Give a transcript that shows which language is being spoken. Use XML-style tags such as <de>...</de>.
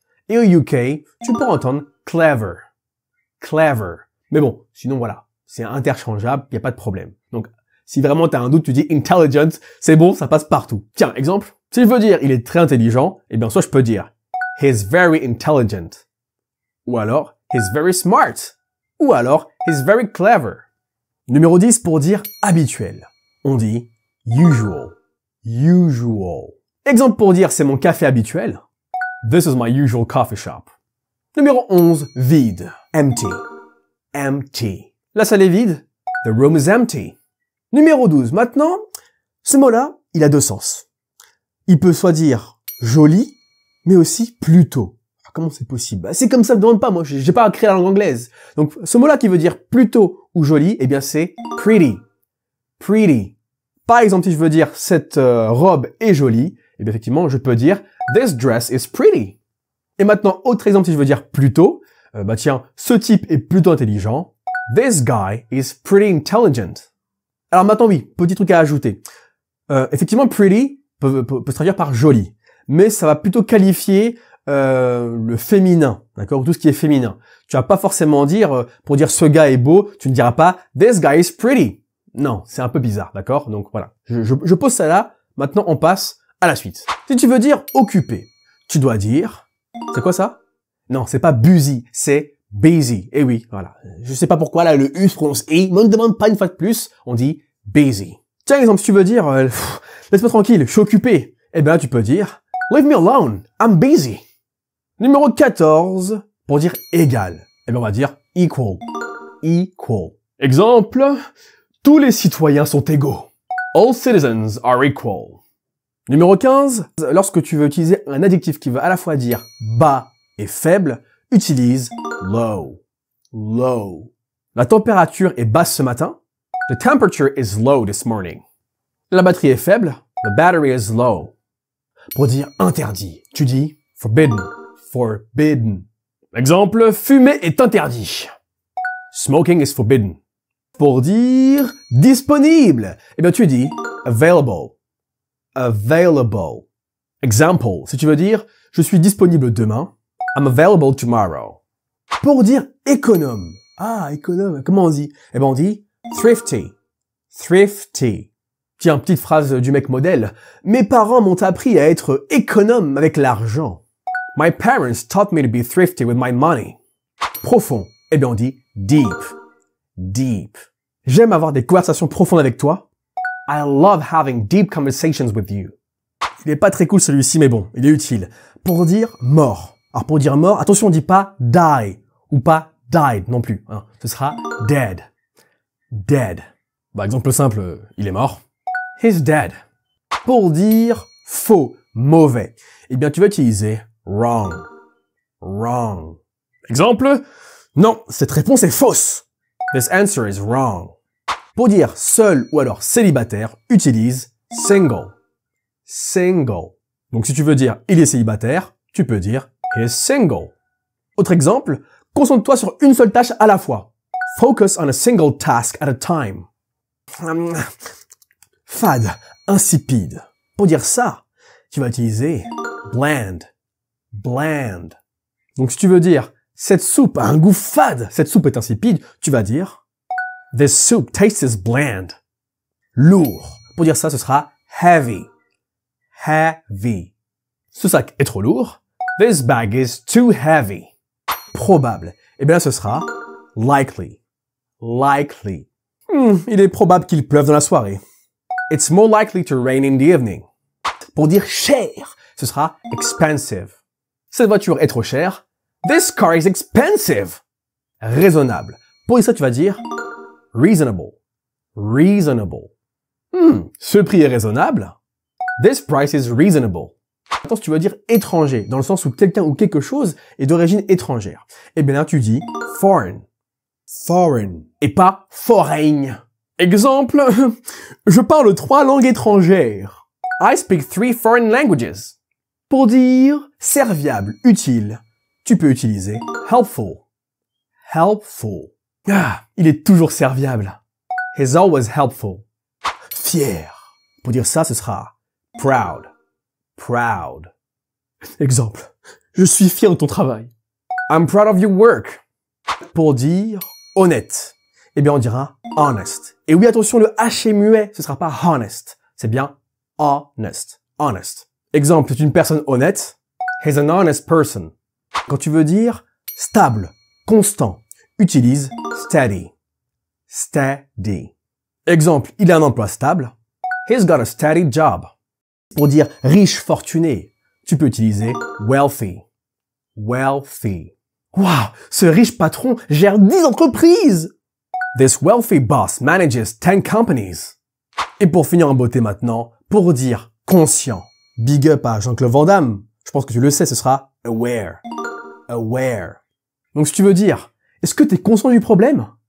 <fr>Et au UK, tu peux entendre clever. Clever. Mais bon, sinon voilà, c'est interchangeable, il n'y a pas de problème. Donc, si vraiment tu as un doute, tu dis intelligent, c'est bon, ça passe partout. Tiens, exemple, si je veux dire il est très intelligent, eh bien soit je peux dire</fr> <en>he's very intelligent.</en> <fr>Ou alors</fr> <en>he's very smart.</en> <fr>Ou alors</fr> <en>he's very clever.</en> <fr>Numéro 10 pour dire habituel. On dit usual. Usual. Exemple pour dire c'est mon café habituel.</fr> <en>This is my usual coffee shop.</en> <fr>Numéro 11, vide. Empty. Empty. La salle est vide.</fr> <en>The room is empty.</en> <fr>Numéro 12, maintenant, ce mot-là, il a deux sens. Il peut soit dire joli, mais aussi plutôt. Comment c'est possible? C'est comme ça, ne me demande pas, moi, j'ai pas créé la langue anglaise. Donc, ce mot-là qui veut dire plutôt ou joli, eh bien, c'est pretty. Pretty. Par exemple, si je veux dire cette robe est jolie, eh bien, effectivement, je peux dire</fr> <en>this dress is pretty.</en> <fr>Et maintenant, autre exemple, si je veux dire plutôt, tiens, ce type est plutôt intelligent.</fr> <en>This guy is pretty intelligent.</en> <fr>Alors maintenant, oui, petit truc à ajouter. Effectivement, pretty peut se traduire par joli, mais ça va plutôt qualifier le féminin, d'accord, tout ce qui est féminin. Tu vas pas forcément dire, pour dire ce gars est beau, tu ne diras pas</fr> <en>this guy is pretty.</en> <fr>Non, c'est un peu bizarre, d'accord. Donc voilà, je pose ça là. Maintenant, on passe à la suite. Si tu veux dire occupé, tu dois dire, c'est quoi ça? Non, c'est pas busy, c'est busy. Eh oui, voilà. Je sais pas pourquoi là le U se prononce I, mais on ne demande pas une fois de plus, on dit busy. Tiens, exemple, si tu veux dire laisse-moi tranquille, je suis occupé. Eh bien, tu peux dire</fr> <en>leave me alone, I'm busy.</en> <fr>Numéro 14, pour dire égal. Eh bien, on va dire equal. Equal. Exemple, tous les citoyens sont égaux.</fr> <en>All citizens are equal.</en> <fr>Numéro 15, lorsque tu veux utiliser un adjectif qui veut à la fois dire bas et faible, utilise low, low. La température est basse ce matin.</fr> <en>The temperature is low this morning.</en> <fr>La batterie est faible.</fr> <en>The battery is low.</en> <fr>Pour dire interdit, tu dis forbidden, forbidden. Exemple, fumer est interdit.</fr> <en>Smoking is forbidden.</en> <fr>Pour dire disponible, eh bien tu dis available, available. Example, si tu veux dire je suis disponible demain,</fr> <en>I'm available tomorrow.</en> <fr>Pour dire économe, économe, comment on dit? Eh bien on dit thrifty, thrifty. Tiens, petite phrase du mec modèle. Mes parents m'ont appris à être économe avec l'argent.</fr> <en>My parents taught me to be thrifty with my money.</en> <fr>Profond, eh bien on dit deep, deep. J'aime avoir des conversations profondes avec toi.</fr> <en>I love having deep conversations with you.</en> <fr>Il est pas très cool celui-ci, mais bon, il est utile. Pour dire mort. Alors pour dire mort, attention, on dit pas die ou pas died non plus. Hein. Ce sera dead, dead. Bah exemple simple, il est mort.</fr> <en>He's dead.</en> <fr>Pour dire faux, mauvais, eh bien tu vas utiliser wrong, wrong. Exemple, non, cette réponse est fausse.</fr> <en>This answer is wrong.</en> <fr>Pour dire seul ou alors célibataire, utilise single, single. Donc si tu veux dire il est célibataire, tu peux dire</fr> <en>he is single.</en> <fr>Autre exemple, concentre-toi sur une seule tâche à la fois.</fr> <en>Focus on a single task at a time.</en> <fr>Fade, insipide. Pour dire ça, tu vas utiliser bland, bland. Donc si tu veux dire cette soupe a un goût fade, cette soupe est insipide, tu vas dire</fr> <en>this soup tastes bland.</en> <fr>Lourd. Pour dire ça, ce sera heavy, heavy. Ce sac est trop lourd.</fr> <en>This bag is too heavy.</en> <fr>Probable. Eh bien là, ce sera likely, likely. Il est probable qu'il pleuve dans la soirée.</fr> <en>It's more likely to rain in the evening.</en> <fr>Pour dire cher, ce sera expensive. Cette voiture est trop chère.</fr> <en>This car is expensive.</en> <fr>Raisonnable. Pour dire ça, tu vas dire reasonable. Reasonable. Ce prix est raisonnable.</fr> <en>This price is reasonable.</en> <fr>Attends, si tu veux dire étranger, dans le sens où quelqu'un ou quelque chose est d'origine étrangère, eh bien là, tu dis foreign. Foreign. Et pas foreign. Exemple, je parle 3 langues étrangères.</fr> <en>I speak 3 foreign languages.</en> <fr>Pour dire serviable, utile, tu peux utiliser helpful. Helpful. Il est toujours serviable.</fr> <en>He's always helpful.</en> <fr>Fier. Pour dire ça, ce sera proud. Proud. Exemple. Je suis fier de ton travail.</fr> <en>I'm proud of your work.</en> <fr>Pour dire honnête, eh bien on dira honest. Et oui, attention, le H est muet, ce sera pas honest. C'est bien honest. Honest. Exemple, c'est une personne honnête.</fr> <en>He's an honest person.</en> <fr>Quand tu veux dire stable, constant, utilise steady. Steady. Exemple, il a un emploi stable.</fr> <en>He's got a steady job.</en> <fr>Pour dire riche, fortuné, tu peux utiliser wealthy. Wealthy. Wow, ce riche patron gère 10 entreprises.</fr> <en>This wealthy boss manages 10 companies.</en> <fr>Et pour finir en beauté maintenant, pour dire conscient, big up à Jean-Claude Van Damme. Je pense que tu le sais, ce sera aware. Aware. Donc si tu veux dire, est-ce que tu es conscient du problème?</fr>